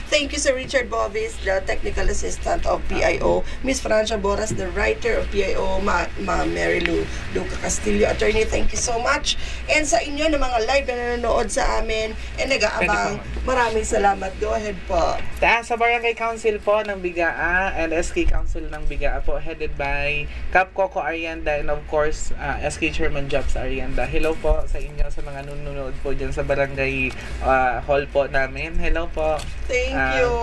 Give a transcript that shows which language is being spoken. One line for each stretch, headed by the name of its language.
English: Thank you, Sir Richard Bovis, the technical assistant of PIO. Miss Francia Boras, the writer of PIO. Ma Mary Lou Luca Castillo, attorney. Thank you so much.
Filipino: And sa inyo na mga live na nanonood sa amin and nag-aabang, maraming salamat.
English: Go ahead po.
Filipino: Sa Barangay Council po ng Bigaa and SK Council ng Bigaa po,
English: headed by
Filipino: Cap Coco Arianda
English: and of course
Filipino: SK Chairman Jobs Arianda. Hello po sa inyo, sa mga nanonood po dyan sa barangay hall po namin. Hello po.
English: Thank you.